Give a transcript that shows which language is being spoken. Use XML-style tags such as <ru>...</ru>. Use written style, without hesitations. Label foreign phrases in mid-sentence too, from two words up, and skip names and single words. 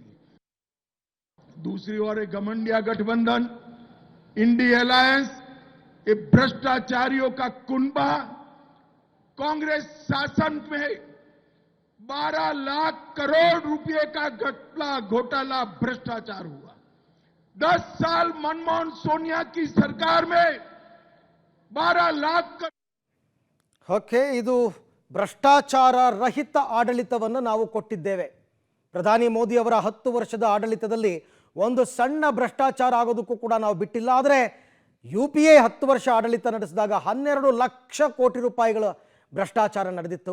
<hi>दूसरी ओर घमंडिया गठबंधन इंडी अलायंस ये भ्रष्टाचारियों का कुनबा। कांग्रेस शासन में 12 लाख करोड़ रुपए का घोटाला भ्रष्टाचार हुआ। 10 साल मनमोहन सोनिया की सरकार में 12 लाख</hi> <kn>ಓಕೆ, ಇದು ಭ್ರಷ್ಟಾಚಾರ ರಹಿತ ಆಡಳಿತವನ್ನು ನಾವು ಕೊಟ್ಟಿದ್ದೇವೆ. ಪ್ರಧಾನಿ ಮೋದಿ ಅವರ 10 ವರ್ಷದ ಆಡಳಿತದಲ್ಲಿ ಒಂದು ಸಣ್ಣ ಭ್ರಷ್ಟಾಚಾರ ಆಗೋದಕ್ಕೂ ಕೂಡ ನಾವು ಬಿಟ್ಟಿಲ್ಲ. ಆದರೆ UPA 10 ವರ್ಷ ಆಡಳಿತ ನಡೆಸಿದಾಗ 12 ಲಕ್ಷ ಕೋಟಿ ರೂಪಾಯಿಗಳ ಭ್ರಷ್ಟಾಚಾರ ನಡೆದಿತ್ತು.</kn>